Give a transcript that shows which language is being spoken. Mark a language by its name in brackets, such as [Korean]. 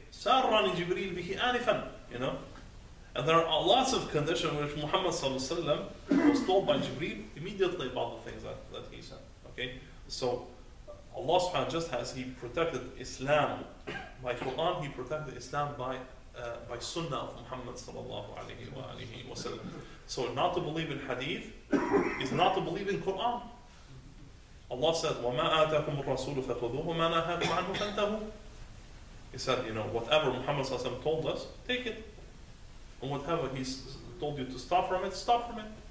[Arabic] Sarrani Jibreel bihi anifan, [English] And there are lots of conditions which Muhammad sallallahu alaihi wasallam was told by Jibreel immediately about the things that he said. Okay? So Allah subhanahu wa ta'ala, just as He protected Islam by Quran, He protected Islam by Sunnah of Muhammad sallallahu alaihi wasallam. So not to believe in Hadith is not to believe in Quran. Allah said, [Arabic] وَمَا آتَاكُمُ الرَّسُولُ فَخُذُوهُ وَمَا نَهَاكُمْ عَنْهُ فَانْتَهُوا. [English] He said, whatever Muhammad sallallahu alaihi wasallam told us, take it. And whatever He's told you to stop from it, stop from it.